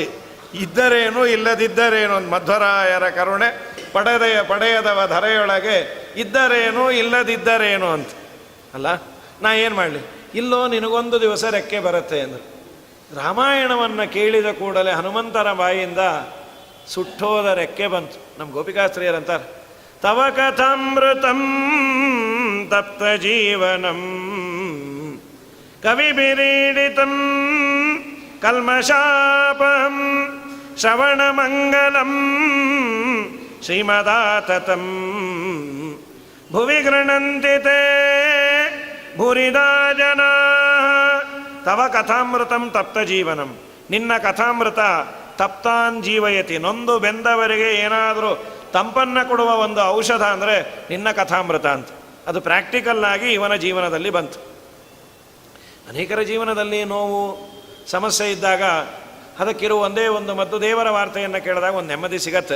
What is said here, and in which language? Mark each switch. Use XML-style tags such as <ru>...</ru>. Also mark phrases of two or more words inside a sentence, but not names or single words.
<kn>ಇದ್ದರೇನು ಇಲ್ಲದಿದ್ದರೇನು ಒಂದು ಮಧ್ವರಾಯರ ಕರುಣೆ, ಪಡೆಯದವ ಧರೆಯೊಳಗೆ ಇದ್ದರೇನು ಇಲ್ಲದಿದ್ದರೇನು ಅಂತ. ಅಲ್ಲ, ನಾ ಏನು ಮಾಡಲಿ? ಇಲ್ಲೋ ನಿನಗೊಂದು ದಿವಸ ರೆಕ್ಕೆ ಬರುತ್ತೆ ಅಂದರು. ರಾಮಾಯಣವನ್ನು ಕೇಳಿದ ಕೂಡಲೇ ಹನುಮಂತರ ಬಾಯಿಯಿಂದ ಸುಟ್ಟೋದ ರೆಕ್ಕೆ ಬಂತು. ನಮ್ಮ ಗೋಪಿಕಾಸ್ತ್ರೀಯರಂತಾರೆ,</kn> <sa>ತವ ಕಥಾಮೃತಂ ತಪ್ತ ಜೀವನಂ ಕವಿಬಿರೀಡಿತಂ ಕಲ್ಮಷಾಪಹಂ ಶ್ರವಣಮಂಗಲಂ ಶ್ರೀಮದಾತತಂ ಭುವಿ ಗೃಣಂತಿ ತೇ ಭುರಿದಾ ಜನಾ. ತವ ಕಥಾಮೃತಂ ತಪ್ತ ಜೀವನಂ,</sa> <kn>ನಿನ್ನ ಕಥಾಮೃತ</kn> <sa>ತಪ್ತಾನ್ ಜೀವಯತಿ,</sa> <kn>ನೊಂದು ಬೆಂದವರಿಗೆ ಏನಾದರೂ ತಂಪನ್ನು ಕೊಡುವ ಒಂದು ಔಷಧ ಅಂದರೆ ನಿನ್ನ ಕಥಾಮೃತ ಅಂತ. ಅದು ಪ್ರಾಕ್ಟಿಕಲ್ ಆಗಿ ಇವನ ಜೀವನದಲ್ಲಿ ಬಂತು. ಅನೇಕರ ಜೀವನದಲ್ಲಿ ನೋವು ಸಮಸ್ಯೆ ಇದ್ದಾಗ ಅದಕ್ಕಿರುವ ಒಂದೇ ಒಂದು ಮದ್ದು, ದೇವರ ವಾರ್ತೆಯನ್ನು ಕೇಳಿದಾಗ ಒಂದು ನೆಮ್ಮದಿ ಸಿಗತ್ತೆ.</kn>